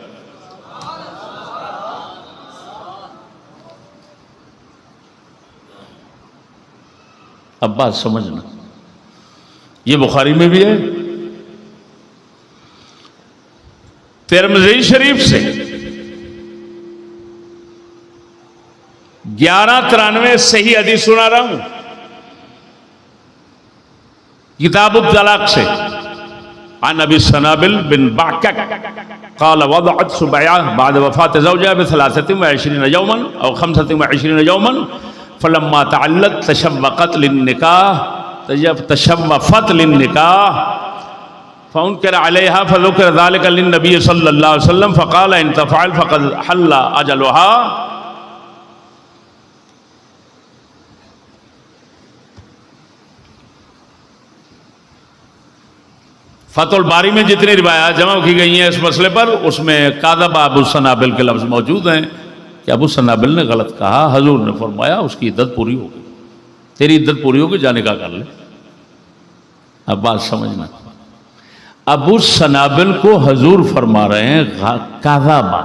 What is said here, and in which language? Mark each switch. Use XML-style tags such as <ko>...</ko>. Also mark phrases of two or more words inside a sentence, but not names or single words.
<hi>अब बात समझना, ये बुखारी में भी है, तिरमिज़ी शरीफ से 1193 सही हदीस सुना रहा हूं, किताबुत तलाक से।</hi> <ar>عن أبي السنابل بن بعكك قال وضعت سبيعة بعد وفاة زوجها ب23 يوما أو 25 يوما فلما تعلت تشوفت للنكاح فأنكر عليها فذكر ذلك للنبي صلى الله عليه وسلم فقال إن تفعل فقد حل أجلها.</ar> <hi>फ़तहुल बारी में जितनी रिवायात जमा की गई हैं इस मसले पर, उसमें काज़बा अबू सनाबिल के लफ्ज़ मौजूद हैं कि अबू सनाबिल ने गलत कहा। हजूर ने फरमाया उसकी इद्दत पूरी होगी, तेरी इद्दत पूरी होगी, जाने का कर ले। अब बात समझना, अबू सनाबिल को हजूर फरमा रहे हैं काज़बा।</hi>